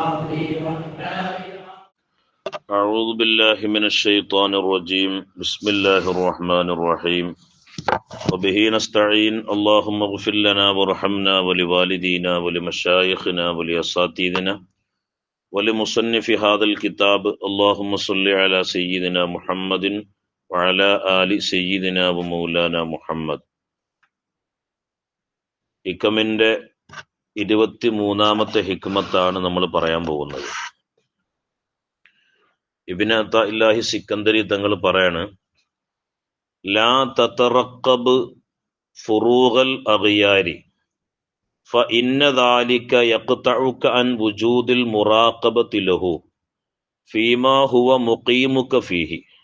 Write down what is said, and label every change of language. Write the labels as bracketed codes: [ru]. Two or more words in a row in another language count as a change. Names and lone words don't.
[ar] أعوذ بالله من الشيطان الرجيم بسم الله الرحمن الرحيم وبه نستعين اللهم اغفر لنا وارحمنا ولوالدينا ولمشايخنا ولأساتذتنا ولمصنف هذا الكتاب اللهم صل على سيدنا محمد وعلى آل سيدنا ومولانا محمد. [ml] ഹിക്കമിൻ്റെ 23ാമത്തെ ഹിക്മത്താണ് നമ്മൾ പറയാൻ പോകുന്നത്. [ar] ഇബ്നു അത്താഇല്ലാഹി സിക്കന്ദരി [ml] തങ്ങൾ പറയാണ്, [ar] لا تترقب فروغ الأغيار فإن ذلك يقطعك عن وجود المراقبة له فيما هو مقيمك فيه.